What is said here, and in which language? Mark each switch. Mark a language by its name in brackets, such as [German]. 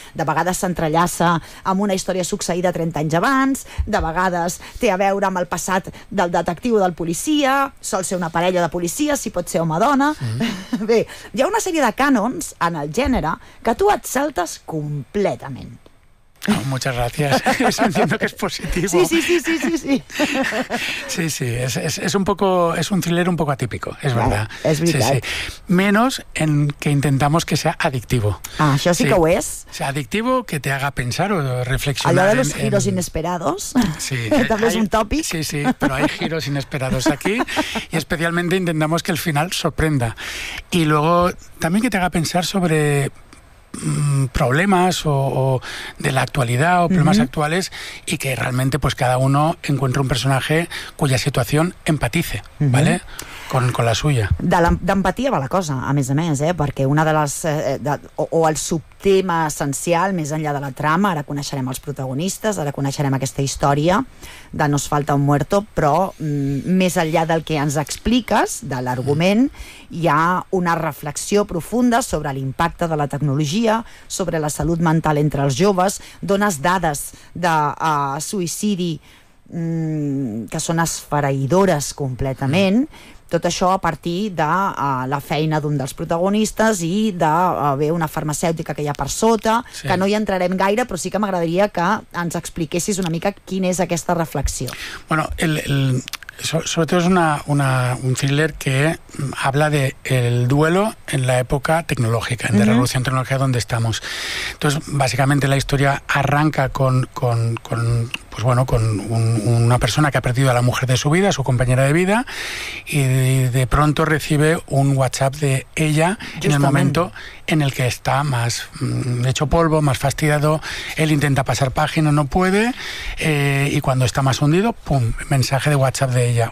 [Catalan] De vegades s'entrellaça amb una història succeïda 30 anys abans, de vegades té a veure amb el passat del detectiu o del policia, sol ser una parella de policia, si pot ser home-dona... Sí. Bé, hi ha una sèrie de cànons en el gènere que tu et saltes completament. [Spanish] Oh, muchas gracias. Entiendo que es positivo. Sí, sí, sí, sí, sí. Sí, sí, sí, es un poco, es un thriller un poco atípico, es claro, verdad. Es verdad. Sí, sí. Menos en que intentamos que sea adictivo. Ah, eso sí, sí que lo es. O sea, adictivo que te haga pensar o reflexionar. Hablar de los giros inesperados. Sí. También es un topic. Sí, sí, pero hay giros inesperados aquí y especialmente intentamos que el final sorprenda. Y luego también que te haga pensar sobre... problemas o de la actualidad o problemas uh-huh. actuales y que realmente pues cada uno encuentre un personaje cuya situación empatice, uh-huh. ¿vale? Con la suya. [Catalan] D'empatia va la cosa, a més, perquè una de les... o el subtema essencial, més enllà de la trama, ara coneixerem els protagonistes, ara coneixerem aquesta història de Nos falta un muerto, però més enllà del que ens expliques, de l'argument, hi ha una reflexió profunda sobre l'impacte de la tecnologia, sobre la salut mental entre els joves, dones dades de suïcidi que són esfereïdores completament... Tot això a partir de la feina d'un dels protagonistes i d'haver una farmacèutica que hi ha per sota, sí. que no hi entrarem gaire, però sí que m'agradaria que ens expliquessis una mica quina és aquesta reflexió. Bueno, sobretot és un thriller que [Spanish] habla del duelo [Catalan] en l'època tecnològica, en la uh-huh. revolució tecnològica on estem. [Spanish] Entonces, básicamente la història arranca con pues bueno, con una persona que ha perdido a la mujer de su vida, a su compañera de vida, y de pronto recibe un WhatsApp de ella. Justamente. En el momento en el que está más hecho polvo, más fastidiado, él intenta pasar página, no puede, y cuando está más hundido, ¡pum!, mensaje de WhatsApp de ella.